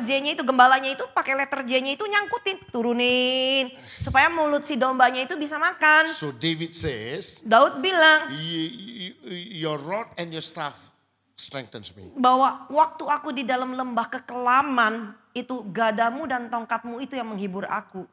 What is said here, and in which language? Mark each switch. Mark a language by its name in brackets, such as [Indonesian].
[Indonesian] letter J-nya itu, gembalanya itu pakai letter J-nya itu nyangkutin, turunin supaya mulut si dombanya itu bisa makan. [English] So David says, [Indonesian] Daud bilang [English] your rod and your staff strengthens me. [Indonesian] bahwa waktu aku di dalam lembah kekelaman itu gadamu dan tongkatmu itu yang menghibur aku.